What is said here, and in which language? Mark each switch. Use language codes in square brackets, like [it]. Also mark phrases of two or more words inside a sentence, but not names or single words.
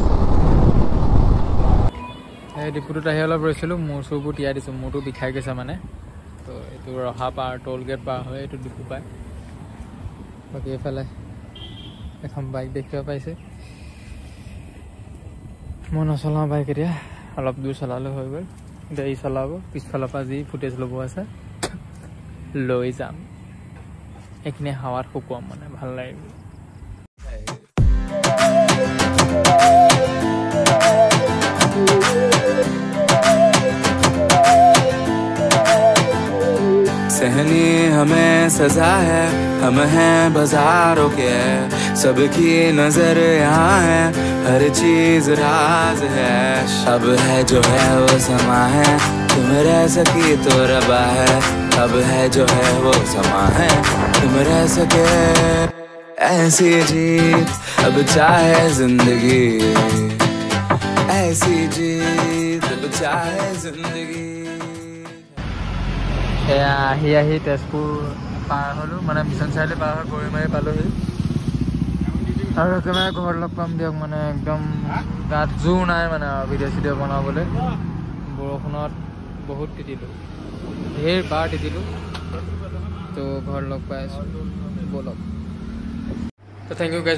[as] এই ডিপুটোত আহি অলপ ৰৈছিলোঁ মূৰ চুৰবোৰ তিয়াই দিছোঁ মূৰটো বিষাই গৈছে মানে তো এইটো ৰহা পাৰ [en] toll gate [as] পাৰ হৈ এইটো ডিপু পায় বাকী এইফালে এখন বাইক দেখিব পাইছে মই নচলাওঁ বাইক এতিয়া অলপ দূৰ চলালে হৈ গ'ল এতিয়া ই চলাব পিছফালৰ পৰা যি ফুটেজ ল'ব আছে লৈ যাম এইখিনি হাৱাত শুকুৱাম মানে ভাল লাগিব [hi] सहनी हमें सजा है हम हैं बाजारों के सबकी नजर यहाँ है हर चीज राज है अब है जो है वो समा है तुम रह सकी तो रबा है अब है जो है वो समा है तुम रह सके ऐसी जीत अब चाहे जिंदगी ऐसी जीत अब चाहे जिंदगी [as] আহি তেজপুৰ পাৰ হ'লোঁ মানে মিছন চাৰিআলি পাৰ হৈ গৰিমাৰী পালোহি আৰু একেবাৰে ঘৰত লগ পাম দিয়ক মানে একদম গাত জোৰ নাই মানে ভিডিঅ' চিডিঅ' বনাবলৈ বৰষুণত বহুত তিতিলোঁ ঢেৰ বাৰ তিতিলোঁ তো ঘৰত লগ পাই আছোঁ ব'লক তো [en] thank you guys